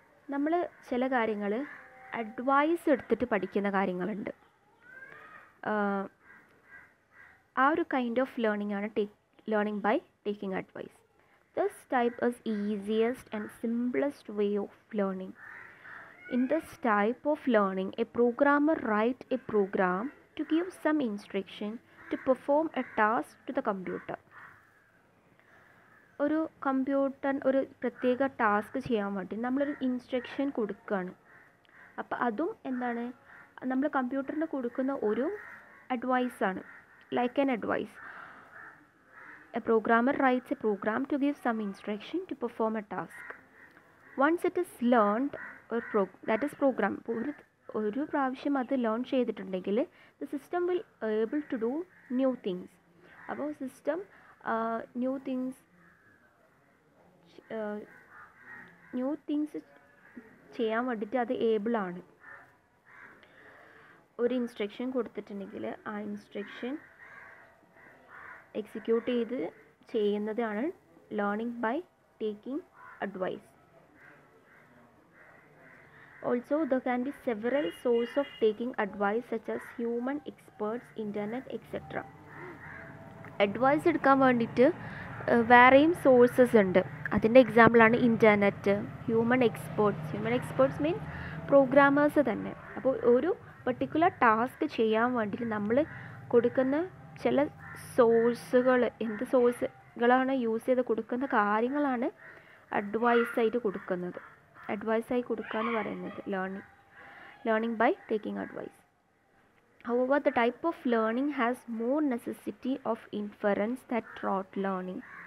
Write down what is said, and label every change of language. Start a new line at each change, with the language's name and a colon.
Malayalam: നമ്മൾ ചില കാര്യങ്ങൾ അഡ്വൈസ് എടുത്തിട്ട് പഠിക്കുന്ന കാര്യങ്ങളുണ്ട്. ആ ഒരു കൈൻഡ് ഓഫ് ലേണിംഗ് ആണ് learning by taking advice.
English: This type is easiest and simplest way of learning. In this type of learning, a programmer writes a program to give some instruction to perform a task to the computer.
Malayalam: ഒരു ഒരു പ്രത്യേക task ചെയ്യാൻ വേണ്ടി നമ്മളൊരു instruction കൊടുക്കുകയാണ്. അപ്പോൾ അതും എന്താണ്, നമ്മൾ കമ്പ്യൂട്ടറിന് കൊടുക്കുന്ന ഒരു അഡ്വൈസാണ്,
English: Like an advice. A programmer writes a program to give some instruction to perform a task. Once it is learned that is program.
Malayalam: ഒരു പ്രാവശ്യം അത് ലേൺ ചെയ്തിട്ടുണ്ടെങ്കിൽ
English: The system will able to do new things. അപ്പോൾ system new things
Malayalam: new things ചെയ്യാൻ വേണ്ടിയിട്ട് അത് ഏബിളാണ്. ഒരു instruction കൊടുത്തിട്ടുണ്ടെങ്കിൽ ആ ഇൻസ്ട്രക്ഷൻ എക്സിക്യൂട്ട് ചെയ്ത് ചെയ്യുന്നതാണ് learning by taking advice.
English: Also, there can be several sources of taking advice such as human experts, internet, etc.
Malayalam: Advice എടുക്കാൻ വേണ്ടിയിട്ട് വേറെയും സോഴ്സസ് ഉണ്ട്. അതിൻ്റെ എക്സാമ്പിളാണ് internet, human experts means programmers തന്നെ. അപ്പോൾ ഒരു പർട്ടിക്കുലർ ടാസ്ക് ചെയ്യാൻ വേണ്ടിയിട്ട് നമ്മൾ കൊടുക്കുന്ന ചില സോഴ്സുകൾ, എന്ത് സോഴ്സുകളാണ് യൂസ് ചെയ്ത് കൊടുക്കുന്ന കാര്യങ്ങളാണ് അഡ്വൈസായിട്ട് കൊടുക്കുന്നത്. അഡ്വൈസായി കൊടുക്കുക എന്ന് പറയുന്നത് learning by taking advice.
English: However, the type of learning has more necessity of inference than rote learning.